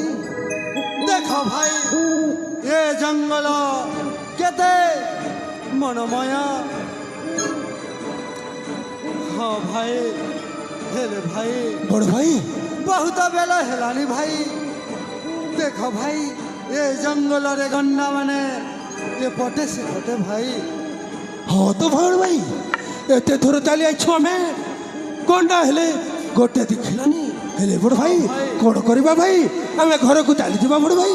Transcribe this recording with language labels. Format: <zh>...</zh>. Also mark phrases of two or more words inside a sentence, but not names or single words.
<or>ଦେଖ ଭାଇ ଏ ଜଙ୍ଗଲ କେତେ ମନମୟା। ହଁ ଭାଇ ହେଲେ ଭାଇ ବଡ ଭାଇ ବହୁତ ବେଳ ହେଲାଣି ଭାଇ। ଦେଖ ଭାଇ ଏ ଜଙ୍ଗଲରେ ଗଣ୍ଡା ମାନେ ଏପଟେ ସେପଟେ ଭାଇ। ହଁ ତ ବଡ ଭାଇ, ଏତେ ଥର ଚାଲି ଆଇଛୁ ଆମେ, ଗଣ୍ଡା ହେଲେ ଗୋଟେ ଦେଖିଲାନି। ହେଲେ ବଡ ଭାଇ କଣ କରିବା ଭାଇ, ଆମେ ଘରକୁ ଚାଲିଯିବା ବଡ ଭାଇ।</or>